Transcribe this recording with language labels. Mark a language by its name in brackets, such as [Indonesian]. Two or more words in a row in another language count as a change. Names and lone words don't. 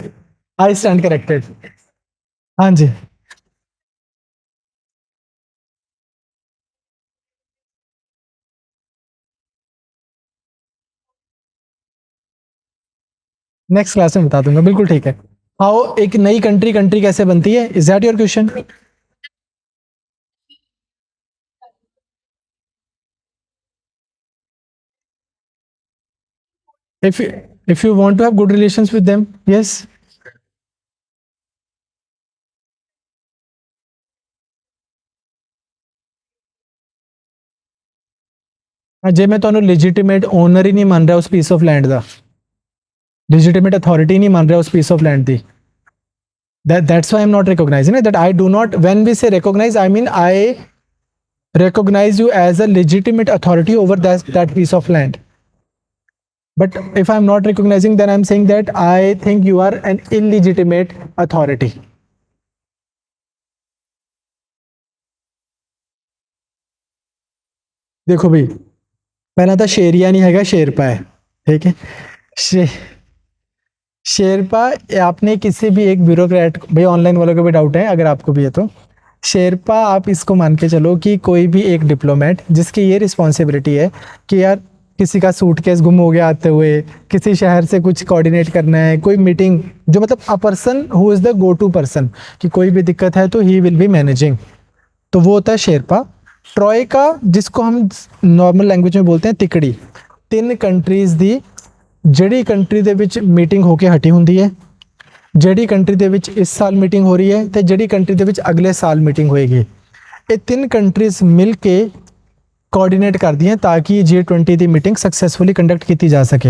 [English] I stand corrected. हाँ जी। next class [Hindi] में बता दूंगा, बिल्कुल ठीक है। हाउ एक नई कंट्री कंट्री कैसे बनती है, [English] is that your question? if you, if you want to have good relations with them, yes। [Punjabi] ਜੇ ਮੈਂ ਤੁਹਾਨੂੰ [English] legitimate owner [Punjabi] ਹੀ ਨਹੀਂ ਮੰਨ ਰਿਹਾ ਉਸ [English] piece of land ਦਾ, legitimate authority [Punjabi] ਨਹੀਂ ਮੰਨ ਰਿਹਾ ਉਸ [English] piece of land ਦੀ, that's why I'm not recognizing it, that I do not, when we say recognize, I mean I recognize you as a legitimate authority over that piece of land. But if I'm not recognizing, then I'm saying that I think you are an illegitimate authority. [Hindi] देखो भाई, पहला तो शेरिया नहीं हैगा, शेरपा है। ठीक है। शे, शेरपा, आपने किसी भी एक ब्यूरोक्रेट, भाई ऑनलाइन वालों को भी डाउट है, अगर आपको भी है तो शेरपा आप इसको मान के चलो कि कोई भी एक डिप्लोमेट जिसकी ये रिस्पॉन्सिबिलिटी है कि यार किसी का सूटकेस गुम हो गया आते हुए, किसी शहर से कुछ कोऑर्डिनेट करना है, कोई मीटिंग, जो मतलब [English] a person who is the go to person, [Hindi] कि कोई भी दिक्कत है तो [English] he will be managing, [Hindi] तो वो होता है शेरपा। ट्रॉयका, जिसको हम [English] normal language [Hindi] में बोलते हैं तिकड़ी, [Punjabi] ਤਿੰਨ ਕੰਟਰੀਜ਼ ਦੀ ਜਿਹੜੀ ਕੰਟਰੀ ਦੇ ਵਿੱਚ ਮੀਟਿੰਗ ਹੋ ਕੇ ਹਟੀ ਹੁੰਦੀ ਹੈ, ਜਿਹੜੀ ਕੰਟਰੀ ਦੇ ਵਿੱਚ ਇਸ ਸਾਲ ਮੀਟਿੰਗ ਹੋ ਰਹੀ ਹੈ ਤੇ ਜਿਹੜੀ ਕੰਟਰੀ ਦੇ ਵਿੱਚ ਅਗਲੇ ਸਾਲ ਮੀਟਿੰਗ ਹੋਏਗੀ, ਇਹ ਤਿੰਨ ਕੰਟਰੀਜ਼ ਮਿਲ ਕੇ ਕੋਆਰਡੀਨੇਟ ਕਰਦੀਆਂ ਤਾਂ ਕਿ G20 ਦੀ ਮੀਟਿੰਗ [English] successfully conduct [Punjabi] ਕੀਤੀ ਜਾ ਸਕੇ।